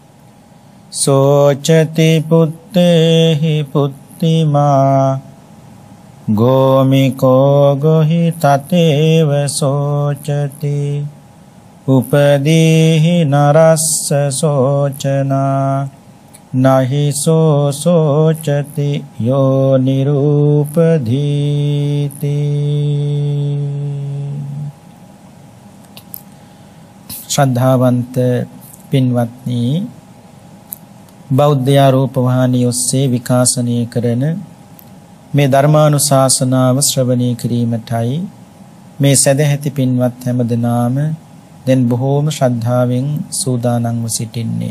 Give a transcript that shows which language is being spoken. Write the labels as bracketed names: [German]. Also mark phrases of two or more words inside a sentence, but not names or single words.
[Pali] සෝචති පුත්තේහි පුත්තිමා ගෝමිකෝ ගොහි තතේව සෝචති උපදීහි නරස්ස සෝචනා නහිසෝ සෝචති යෝ නිරූපධීති. [Sinhala] ශ්‍රද්ධාවන්ත පින්වත්නි, බෞද්ධ රූපවාහිනිය ඔස්සේ විකාශනය කරන මේ ධර්මානුශාසනාව ශ්‍රවණය කිරීමටයි මේ සදැහැති පින්වත් හැමදෙනාම දැන් බොහෝම ශ්‍රද්ධාවෙන් සූදානම්ව සිටින්නේ.